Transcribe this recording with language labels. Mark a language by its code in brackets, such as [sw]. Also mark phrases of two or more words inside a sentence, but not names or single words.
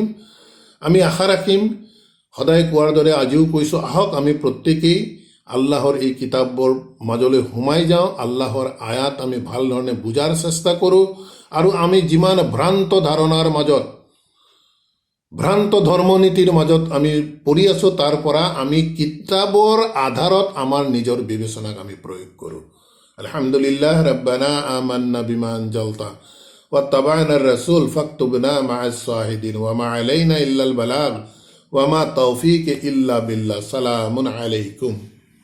[as] আমি আশা ৰাখিম, সদায় কোৱাৰ দৰে আজিও কৈছোঁ, আহক আমি প্ৰত্যেকেই আল্লাহৰ এই কিতাপবোৰ মাজলৈ সোমাই যাওঁ, আল্লাহৰ আয়াত আমি ভাল ধৰণে বুজাৰ চেষ্টা কৰোঁ, আৰু আমি যিমান ভ্ৰান্ত ধাৰণাৰ মাজত, ভ্ৰান্ত ধৰ্মনীতিৰ মাজত আমি পৰি আছোঁ, তাৰ পৰা আমি কিতাপৰ আধাৰত আমাৰ নিজৰ বিবেচনাক আমি প্ৰয়োগ কৰোঁ। [ar] الحمد لله ربنا آمنا بما أنزلت واتبعنا الرسول فاكتبنا مع الشاهدين وما علينا إلا البلاغ وما توفيق إلا بالله. سلام عليكم.